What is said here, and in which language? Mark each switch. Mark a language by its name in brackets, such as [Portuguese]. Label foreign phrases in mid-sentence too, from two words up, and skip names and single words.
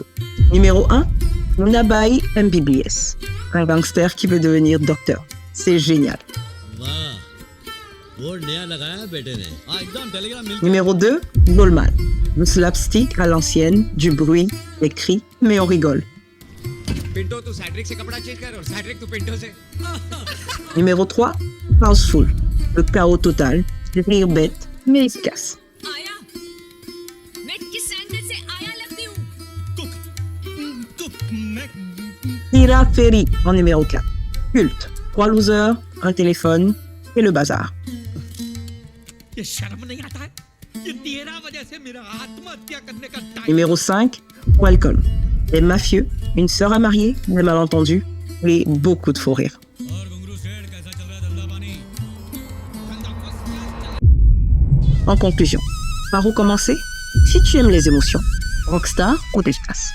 [French] Numéro 1, Nabai MBBS. Un gangster qui veut devenir docteur. C'est génial. Numéro 2, Goldman. Le slapstick à l'ancienne, du bruit, des cris, mais on rigole. [Hindi] पिंटो तू सैड्रिक से कपड़ा चेंज कर और सैड्रिक तू पिंटो से [French] Numéro 3, Houseful. Le chaos total, des rires bêtes, mais efficaces. [Hindi] आया मैं किस एंगल से आया लगती हूँ [French] Ira Ferry en numéro 4. Culte. 3 losers, un téléphone et le bazar. [Hindi] ये शर्म नहीं आता है ये तेरा वजह से मेरा आत्महत्या करने का टाइम [French] Numéro 5, Welcome. Les mafieux, une sœur à marier, des malentendus et beaucoup de faux rires. En conclusion, par où commencer? Si tu aimes les émotions, Rockstar ou Desplace.